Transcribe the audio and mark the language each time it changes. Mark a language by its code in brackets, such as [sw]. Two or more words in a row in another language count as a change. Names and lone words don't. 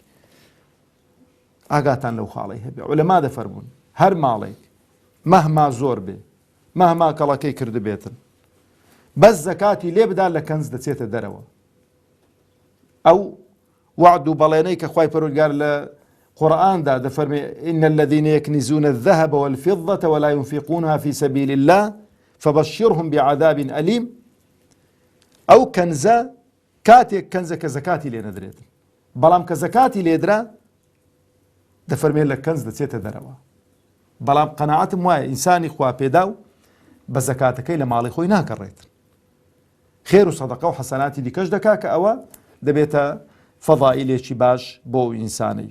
[ckb] ئاگاتان لەو خاڵەی هەبێ. عولەما دەفەرمون هەر ماڵێک مەهما زۆر بێ، مەهما کەڵەکەی کرد بێتن، بەس زەکاتی لێ بدا لە کەنز دەچێتە دەرەوە. ئەو وعد و بەڵێنەی کە خوای پەروەردگار لە قورئاندا دەفەرمێ [ar] إن الذين يكنزون الذهب والفضة ولا ينفقونها في سبيل الله فبشرهم بعذاب أليم [ckb] ئەو کەنزە کاتێک کەنزە کە زەکاتی لێ نەدرێت بەڵام کە زەکاتی لێدرا دەفەرمێت لە کەنز دەچێتە دەرەوە. بەڵام قەناعەتم وایە ئینسانی خوا پێدا و بە زەکاتەکەی لە ماڵی خۆی ناکەڕێت، خێر و سەدەقە و حەسەناتی دیکەش دەکا کە ئەوە دەبێتە فەضائیلێکی باش بۆ ئینسانی.